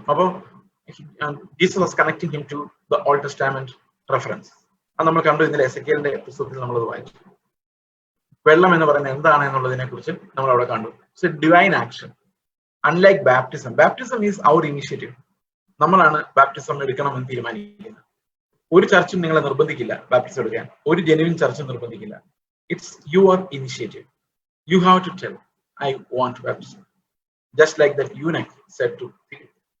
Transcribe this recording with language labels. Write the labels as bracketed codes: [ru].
[en] അപ്പൊ Jesus was connecting him to the Old Testament reference. [ml] അത് നമ്മൾ കണ്ടു ഇന്നലെ എസെക്കിയേലിന്റെ പുസ്തകത്തിൽ നമ്മളത് വായിച്ചു. വെള്ളം എന്ന് പറയുന്നത് എന്താണ് എന്നുള്ളതിനെ കുറിച്ച് നമ്മൾ അവിടെ കണ്ടു. [en] It's a divine action. Unlike baptism is our initiative. [ml] നമ്മളാണ് ബാപ്റ്റിസം എടുക്കണമെന്ന് തീരുമാനിക്കുന്നത്. ഒരു ചർച്ചും നിങ്ങളെ നിർബന്ധിക്കില്ല ബാപ്റ്റിസം എടുക്കാൻ. ഒരു genuine ചർച്ചും നിർബന്ധിക്കില്ല. [en] It's your initiative. You have to tell, I want baptism. Just like that eunuch said to Philip.